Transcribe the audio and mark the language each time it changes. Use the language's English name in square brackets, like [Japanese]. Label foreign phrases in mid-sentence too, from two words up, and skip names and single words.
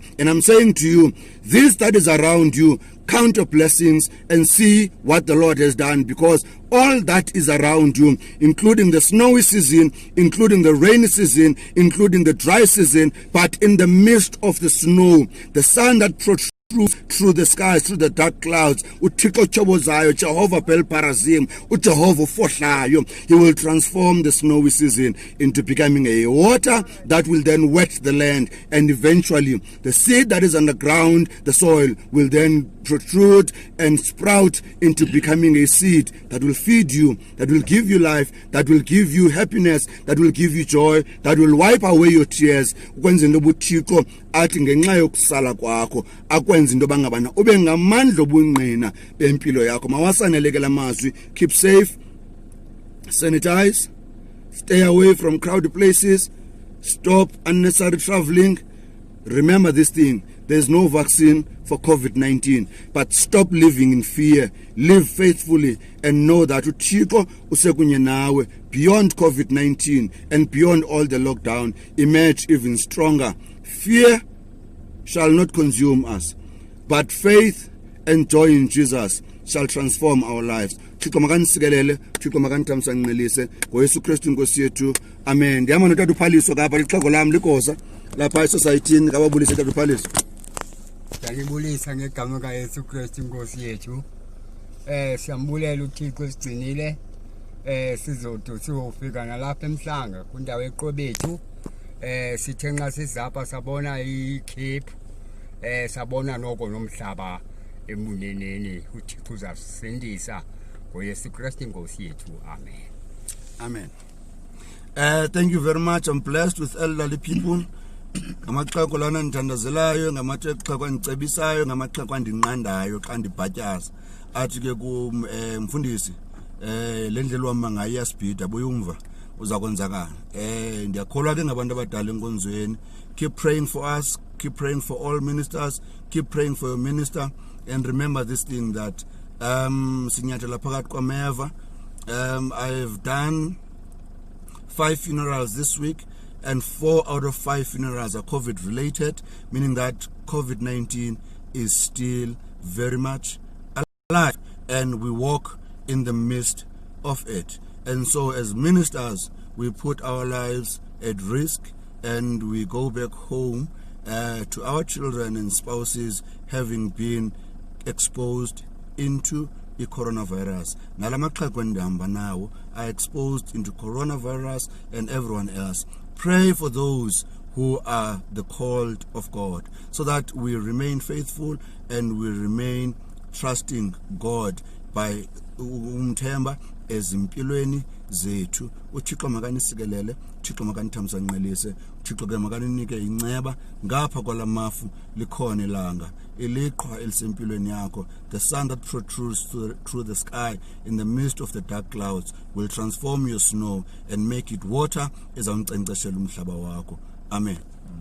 [English] And I'm saying to you, this that is around you, count your blessings and see what the Lord has done, because all that is around you, including the snowy season, including the rainy season, including the dry season, but in the midst of the snow, the sun that protrudes through the skies, through the dark clouds, [Xhosa] uThixo chobozayo, Jehovah Belparazim, uJehova ufohlayo, [English] He will transform the snowy season into becoming a water that will then wet the land, and eventually the seed that is underground, the soil, will then protrude and sprout into becoming a seed that will feed you, that will give you life, that will give you happiness, that will give you joy, that will wipe away your tears. [Xhosa] Ukwenza into uThixo athi ngenxa yokusala kwakho akwenza into bangabana ube ngamandla obungqina bempilo yakho. Mawasaneleke lamazwi, [English] keep safe, sanitize, stay away from crowded places, stop unnecessary traveling. Remember this thing, there's no vaccine for COVID-19, but stop living in fear, live faithfully, and know that [Xhosa] uThixo usekunye nawe [English] beyond COVID-19 and beyond all the lockdown. Emerge even stronger. Fear shall not consume us, but faith and joy in Jesus shall transform our lives. [Xhosa] Thixo makanisikelele, Thixo makanitamsanqelise ngoYesu Kristu Nkosi yethu. Amen. Ndiyama notata uphaliso kapha lixhego lam likosa lapha esosayithini kababulise tata uphaliso. Ndiyabulisa ngegama kaYesu Kristu Nkosi yethu. Siyambulela uThixo sigcinile sizothi siyofika nalapha eMhlanga kundawo eQobethu. Sithe nxa sizapha sabona ikhephu, sabona noko nomhlaba emuneneni. uThixo uzasindisa ngoYesu Kristu Nkosi yethu. Amen. [English] Amen. Thank you very much. I'm blessed with elderly people. [Xhosa] ngamaxhego lana ndithandazelayo, ngamaxhego andicebisayo, ngamaxhego andinqandayo xa ndibhatyaza. Athi ke mfundisi le ndlela uhamba ngayo iyasibhida, buyumva uza kwenzakala. Ndiyakholwa ke ngabantu abadala enkonzweni. [English] Keep praying for us, keep praying for all ministers, keep praying for your minister, and remember this thing that [Xhosa] sinyathela phakathi kwameva. [English] I've done 5 funerals this week, and 4 out of 5 funerals are COVID related, meaning that COVID-19 is still very much alive, and we walk in the midst of it. And so as ministers, we put our lives at risk, and we go back home to our children and spouses having been exposed into the coronavirus. [Xhosa] Nalamaxhego endihamba nawo [English] are exposed into coronavirus and everyone else. Pray for those who are the called of God, so that we remain faithful and we remain trusting God by [Xhosa] umthemba ezimpilweni zethu. uThixo makanisikelele, uThixo makanithamsanqelise, uThixo ke makaninike inceba ngapha kwalamafu likhona ilanga, iliqhwa elisempilweni yakho. [English] The sun that protrudes through the sky in the midst of the dark clouds will transform your snow and make it water [Xhosa] ezawunkcenkceshela umhlaba wakho. [English] Amen.